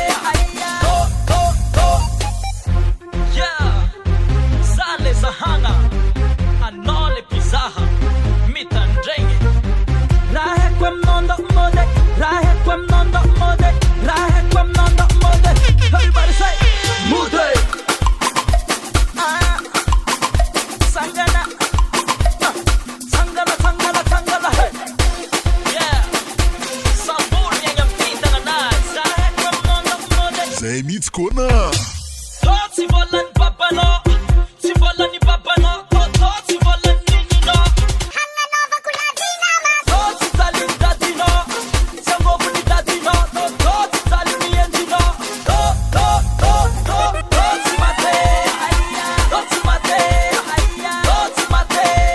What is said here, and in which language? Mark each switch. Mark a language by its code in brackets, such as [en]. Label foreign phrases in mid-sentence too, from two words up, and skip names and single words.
[mg] tô za le zahagna anao le pizaha mitandregny raha haiko aminao ndomode raha haiko aminao ndomode raha haiko aminao ndomode [en] everybody say [mg] mude sangana sangana sangana sangana hey sabor miagny amin'ny fintana anazy raha haiko aminao ndomode zay mihitsy kona tô tsy volany papanao tsy volany papanao tô tsy volany nininao hagnanaovako lavina ma tô tsy jaliny dadinao tsy angovony dadinao tô tsy jaliny endinao tô tsy mate tô tsy mate tô tsy mate